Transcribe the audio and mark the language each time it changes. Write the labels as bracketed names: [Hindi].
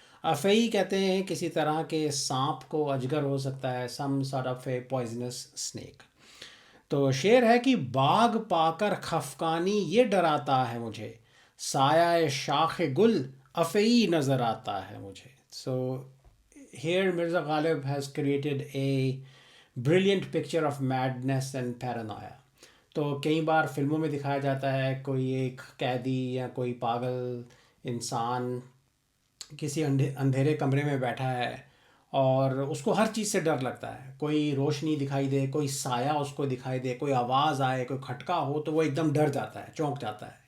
[Hindi] अफई कहते हैं किसी तरह के सांप को, अजगर हो सकता है, [English] Some sort of a poisonous snake. [Hindi] तो शेर है कि बाग पाकर खफकानी ये डराता है मुझे, साया शाख गुल अफई नज़र आता है मुझे। [English] So here Mirza Ghalib has created a brilliant picture of madness and paranoia. [Hindi] तो कई बार फिल्मों में दिखाया जाता है कोई एक कैदी या कोई पागल इंसान किसी अंधेरे कमरे में बैठा है और उसको हर चीज़ से डर लगता है, कोई रोशनी दिखाई दे, कोई साया उसको दिखाई दे, कोई आवाज़ आए, कोई खटका हो तो वो एकदम डर जाता है, चौंक जाता है।